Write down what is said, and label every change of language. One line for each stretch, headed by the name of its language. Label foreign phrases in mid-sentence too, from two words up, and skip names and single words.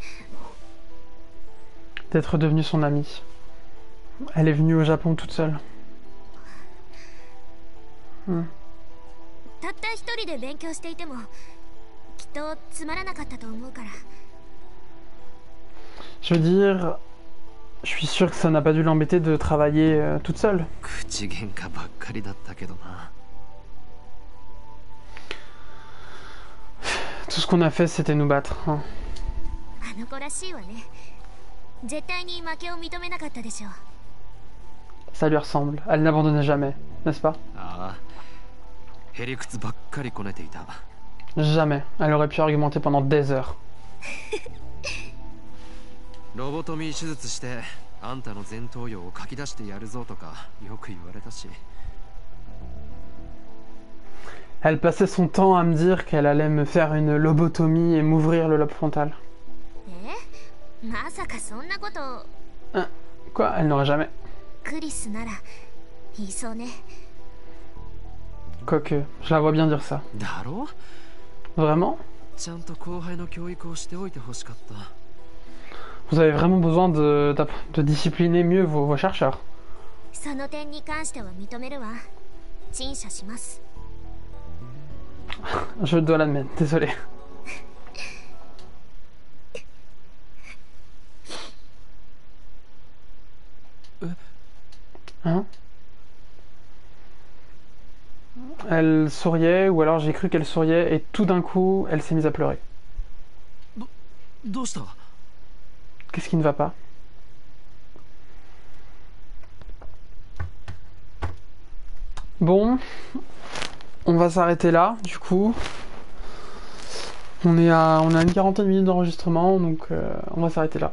French: D'être devenu son ami. Elle est venue au Japon toute seule.
Japanese: たった一人で勉強していてもきっとつまらなかったと思うから。
French: Je veux dire, je suis sûr que ça n'a pas dû l'embêter de travailler toute seule.
Japanese: 口喧嘩ばっかりだったけどな。
French: Tout ce qu'on a fait, c'était nous battre. Hein.
Japanese: あの子らしいわね。絶対に負けを認めなかったでしょう。
French: Ça lui ressemble. Elle n'abandonnait jamais, n'est-ce pas?
Japanese: ああ、へりくつばっかりこねていた。
French: Jamais. Elle aurait pu argumenter pendant des heures.
Japanese: ロボトミー手術してあんたの前頭葉を書き出してやるぞとかよく言われたし。
French: Elle passait son temps à me dire qu'elle allait me faire une lobotomie et m'ouvrir le lobe frontal.
Japanese: え？まさかそんなこと。
French: Hein? Quoi? Elle n'aurait jamais.
Japanese: クリスなら言いそうね。
French: Quoique, je la vois bien dire ça.
Japanese: だろ？
French: Vraiment?
Japanese: ちゃんと後輩の教育をしておいてほしかった。
French: Vous avez vraiment besoin de discipliner mieux vos chercheurs.
Japanese: その点に関しては認めるわ。陳謝します。
French: Je dois l'admettre, désolé. Hein? Elle souriait, ou alors j'ai cru qu'elle souriait, et tout d'un coup, elle s'est mise à pleurer.
Japanese: どうした？
French: Qu'est-ce qui ne va pas? Bon, on va s'arrêter là, du coup. On a une quarantaine de minutes d'enregistrement, donc on va s'arrêter là.